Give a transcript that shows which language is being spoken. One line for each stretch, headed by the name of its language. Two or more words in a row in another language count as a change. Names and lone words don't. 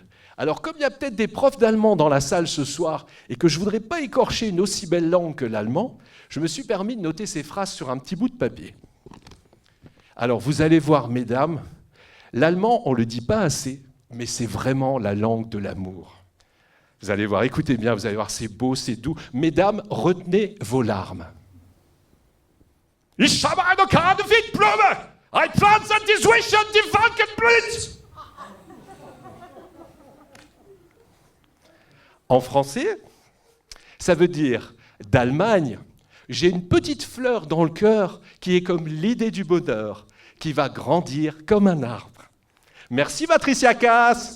French: Alors, comme il y a peut-être des profs d'allemand dans la salle ce soir et que je ne voudrais pas écorcher une aussi belle langue que l'allemand, je me suis permis de noter ces phrases sur un petit bout de papier. Alors, vous allez voir, mesdames, l'allemand, on ne le dit pas assez, mais c'est vraiment la langue de l'amour. Vous allez voir, écoutez bien, vous allez voir, c'est beau, c'est doux. Mesdames, retenez vos larmes.
German: Ich habe eine Karte Wildblume! Ein Pflanze die zwischen die Falken blüht!
French: En français, ça veut dire d'Allemagne, j'ai une petite fleur dans le cœur qui est comme l'idée du bonheur, qui va grandir comme un arbre. Merci Patricia Cass.